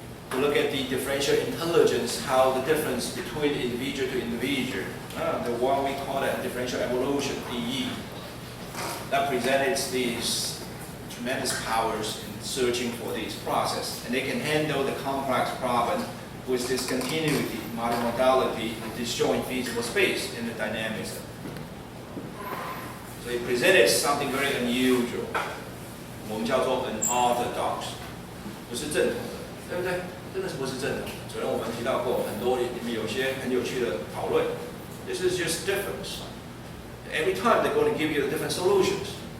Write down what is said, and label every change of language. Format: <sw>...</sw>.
<en>to look at the differential intelligence, how the difference between individual to individual, the one we call that differential evolution, DE, that presented these tremendous powers in searching for these processes, and they can handle the complex problem with discontinuity, multimodality, and disjoint feasible space in the dynamics. So it presented something very unusual.</en> <zh>我们叫做 unorthodox， 不是正统的，对不对？真的是不是正统的。昨天我们提到过很多，里面有些很有趣的讨论。</zh> <en>This is just different. Every time they're going to give you different solutions.</en>